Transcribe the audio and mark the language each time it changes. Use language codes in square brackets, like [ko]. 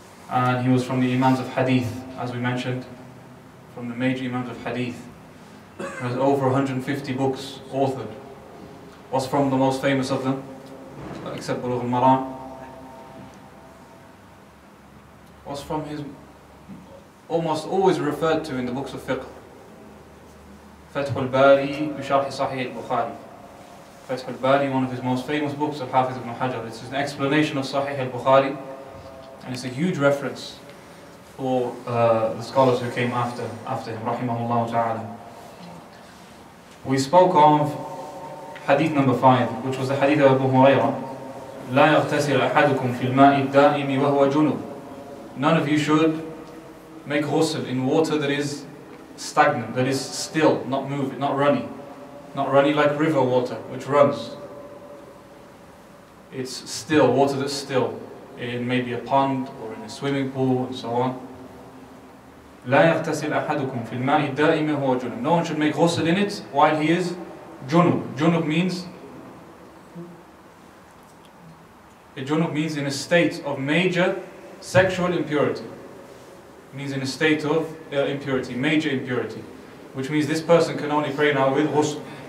[en] And he was from the Imams of Hadith, as we mentioned, from the major Imams of Hadith. He has over 150 books authored. Was from the most famous of them, except BULUGH al MARAM, was from his almost always referred to in the books of fiqh. [ar] Fatteh al-Bari بشرح صحيح البخاري. [en] Fatteh al-Bari, one of his most famous books of Hafiz ibn Hajar. It's an explanation of Sahih al-Bukhari, and it's a huge reference for the scholars who came after him, rahimahullah ta'ala. We spoke of hadith number 5, which was the hadith of Abu Hurairah. [ar] لا يغتسل أحدكم في الماء الدائم وهو جنوب. [en] None of you should make ghusl in water that is stagnant, that is still, not moving, not runny. Not runny like river water, which runs. It's still, water that's still, in maybe a pond or in a swimming pool and so on. [ar] لا يغتسل أحدكم في الماء الدائم وهو جنوب. [en] No one should make ghusl in it while he is junub. Junub means in a state of major sexual impurity. It means in a state of impurity, major impurity, which means this person can only pray now with ghusl.